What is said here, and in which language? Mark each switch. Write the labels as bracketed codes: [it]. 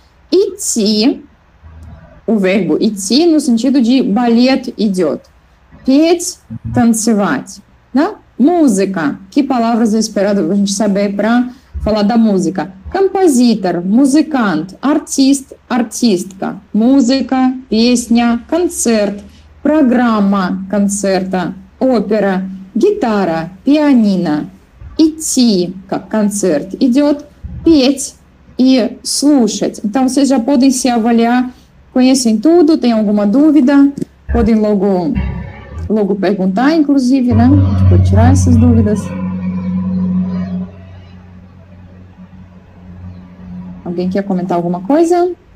[pt] Идти, o verbo идти no sentido de [ru] балет идет. Петь, танцевать. Да? [pt] Música, que palavras é esperado a gente saber para falar da música? [ru] Композитор, музыкант, артист, артистка. Música, песня, концерт, программа концерта, ópera, гитара, пианино. Идти, как концерт идет, петь e слушать. [pt] Então, vocês já podem se avaliar, conhecem tudo, tem alguma dúvida, podem logo perguntar, inclusive, né? A gente pode tirar essas dúvidas. Alguém quer comentar alguma coisa?